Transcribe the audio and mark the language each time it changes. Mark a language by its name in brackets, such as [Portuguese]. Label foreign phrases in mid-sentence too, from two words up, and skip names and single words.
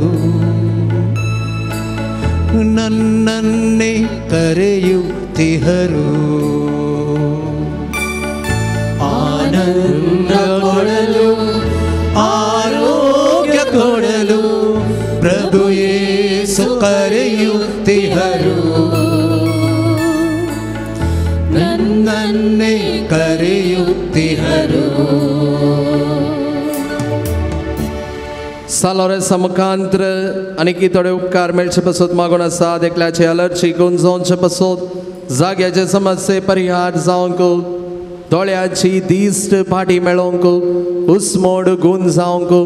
[Kannada] ನನ್ನನ್ನೇ ಕರೆಯುತ್ತಿಹರು ಆನಂದ ಕೊಡಲು ಆರೋಗ್ಯ ಕೊಡಲು ಪ್ರಭು ಯೇಸು ಕರೆಯುತ್ತಿಹರು ನನ್ನೇ ಕರೆಯುತ್ತಿಹರು [Konkani] सालोरेसा मुखांत्र आनी थोडे उपकार मेळचे पासत मागोन आसा देखल्याचे अलर्जी गूण जावचे पासत जाग्याचे समस्ये परिहार जावंक दोळ्याची दिश्ट फाटी मेळोंक उस्मोड गूण जावंक